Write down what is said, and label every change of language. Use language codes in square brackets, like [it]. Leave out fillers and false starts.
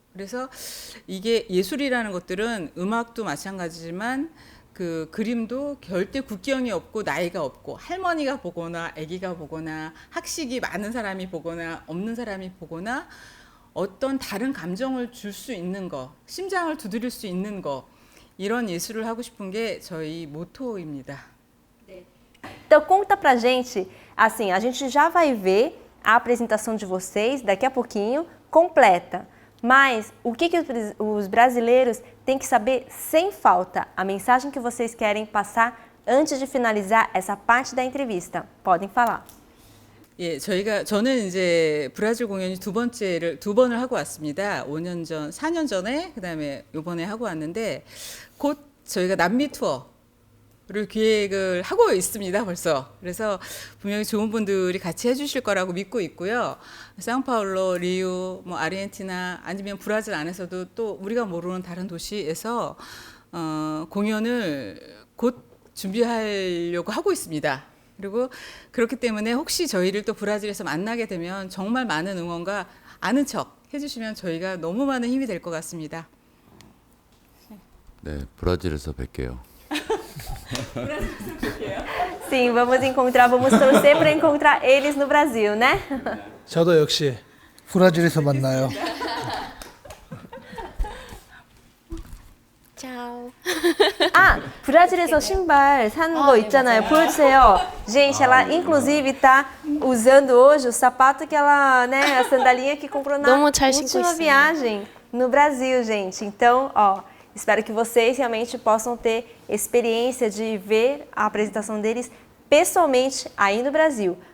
[ko] 그래서 이게 예술이라는 것들은 음악도 마찬가지지만 그 그림도 절대 국경이 없고 나이가 없고 할머니가 보거나 아기가 보거나 학식이 많은 사람이 보거나 없는 사람이 보거나 어떤 다른 감정을 줄 수 있는 거, 심장을 두드릴 수 있는 거, 이런 예술을 하고 싶은 게 저희 모토입니다. [pt] Então conta pra gente, assim, a gente já vai ver a apresentação de vocês daqui a pouquinho, completa. Mas o que os brasileiros têm que saber sem falta? A mensagem que vocês querem passar antes de finalizar essa parte da entrevista. Podem falar. [ko] 예, 저는 이제 브라질 공연이 두 번을 하고 왔습니다. 5년 전, 4년 전에, 그다음에 이번에 하고 왔는데 곧 저희가 남미 투어를 기획을 하고 있습니다, 벌써. 그래서 분명히 좋은 분들이 같이 해주실 거라고 믿고 있고요. 상파울로, 리우, 뭐 아르헨티나 아니면 브라질 안에서도 또 우리가 모르는 다른 도시에서 공연을 곧 준비하려고 하고 있습니다. 그리고 그렇기 때문에 혹시 저희를 또 브라질에서 만나게 되면 정말 많은 응원과 아는 척 해주시면 저희가 너무 많은 힘이 될 것 같습니다. 네, 브라질에서 뵐게요. [pt] Sim, vamos torcer para encontrar eles no Brasil, né? [ko] 저도 역시 브라질에서 만나요. [pt] Tchau. [ko] Ah, 브라질에서 신발 산 거 있잖아요. 보여주세요. [pt] Gente, ela inclusive tá usando hoje o sapato que ela, né, a sandalinha que comprou na [ko] 너무 잘 신고 [pt] última [ko] 있어요. [pt] viagem no Brasil, gente. Então, ó, espero que vocês realmente possam ter experiência de ver a apresentação deles pessoalmente aí no Brasil.